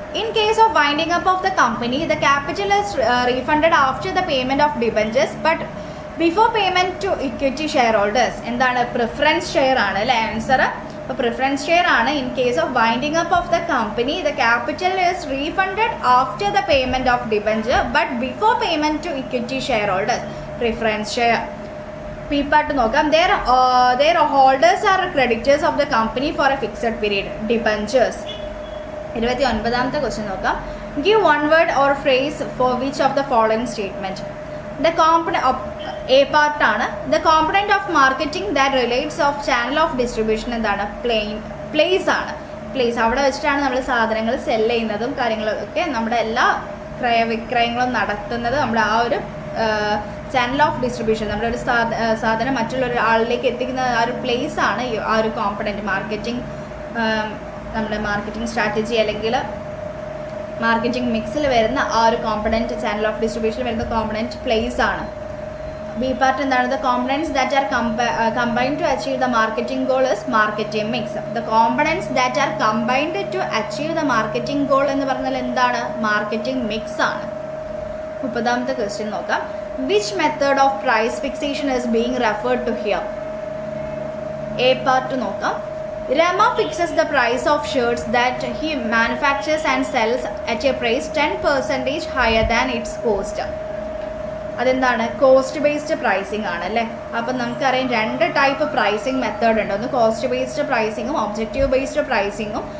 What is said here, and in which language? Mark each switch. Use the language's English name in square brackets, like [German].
[English] In case of winding up of the company, the capital is refunded after the payment of debentures but before payment to equity share holders. [Malayalam] എന്താണ്? Preference share ആണ് അല്ലേ answer. അപ്പോൾ preference share ആണ്. [English] In case of winding up of the company, the capital is refunded after the payment of debenture but before payment to equity share holders. Preference share. P part [Malayalam] നോക്കാം. [English] their holders are creditors of the company for a fixed period. Debentures. [Malayalam] 29ാമത്തെ question നോക്കാം. [English] give one word or phrase for which of the following statement. the component of A പാർട്ടാണ്. The component of marketing that relates of channel of distribution [Malayalam] എന്താണ്? Place ആണ്. Place, അവിടെ വെച്ചിട്ടാണ് നമ്മൾ സാധനങ്ങൾ cell ചെയ്യുന്നതും കാര്യങ്ങളൊക്കെ, നമ്മുടെ എല്ലാ ക്രയവിക്രയങ്ങളും നടത്തുന്നത് നമ്മുടെ ആ ഒരു ചാനൽ ഓഫ് ഡിസ്ട്രിബ്യൂഷൻ, നമ്മുടെ ഒരു സാധനം മറ്റുള്ളൊരു ആളിലേക്ക് എത്തിക്കുന്ന ആ ഒരു പ്ലേസ് ആണ് ആ ഒരു കോമ്പണൻറ്റ്. മാർക്കറ്റിംഗ്, നമ്മുടെ മാർക്കറ്റിംഗ് സ്ട്രാറ്റജി അല്ലെങ്കിൽ മാർക്കറ്റിംഗ് മിക്സിൽ വരുന്ന ആ ഒരു കോമ്പണൻറ്റ്, ചാനൽ ഓഫ് ഡിസ്ട്രിബ്യൂഷനിൽ വരുന്ന കോമ്പണൻറ്റ് പ്ലേസ് ആണ്. ബി പാർട്ട് എന്താണ്? [English] The components that are combined to achieve the marketing goal is marketing mix. The components that are combined to achieve the marketing goal [Malayalam] എന്ന് പറഞ്ഞാൽ എന്താണ്? മാർക്കറ്റിംഗ് മിക്സ് ആണ്. 30ാമത്തെ ക്വസ്റ്റ്യൻ നോക്കാം. [English] Which method of price fixation is being referred to here? [Malayalam] A part നോക്കാം. [English] Rama fixes the price of shirts that he manufactures and sells at a price 10% higher than its cost. [Malayalam] അതെന്താണ്? Cost based pricing ആണ് അല്ലേ. അപ്പം നമുക്കറിയാം 2 type pricing method ഉണ്ട്. ഒന്ന് cost based പ്രൈസിങ്ങും objective based പ്രൈസിങ്ങും.